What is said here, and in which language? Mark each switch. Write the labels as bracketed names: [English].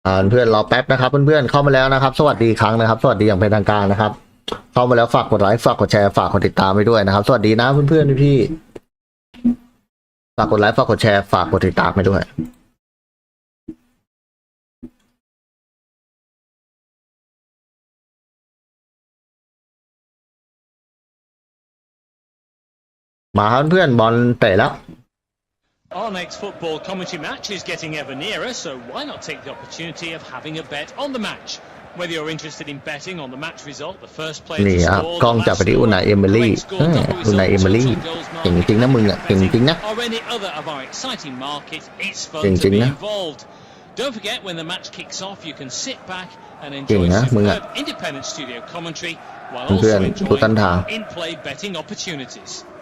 [Thai] เพื่อนรอแป๊บนะครับเพื่อนๆเข้ามาแล้วนะครับสวัสดีครั้งนะครับสวัสดีอย่างเป็นทางการนะครับเข้ามาแล้วฝากกดไลค์ฝากกดแชร์ฝากกดติดตามไปด้วยนะครับสวัสดีนะเพื่อนๆพี่ฝากกดไลค์ฝากกดแชร์ฝากกดติดตามไปด้วยมาครับเพื่อนบอลเตะแล้ว [English] Our next football commentary match is getting ever nearer, so why not take the opportunity of having a bet on the match? Whether you're interested in betting on the match result, the first player to score, [Thai] กล้องจับไปที่อุนายเอมิลี่อุนายเอมิลี่เก่งจริงนะมึงอ่ะเก่งจริงนะ [English] or any other of our exciting market, it's fun to be involved. Don't forget when the match kicks off, you can sit back and enjoy superb independent studio commentary while also enjoying in-play betting opportunities.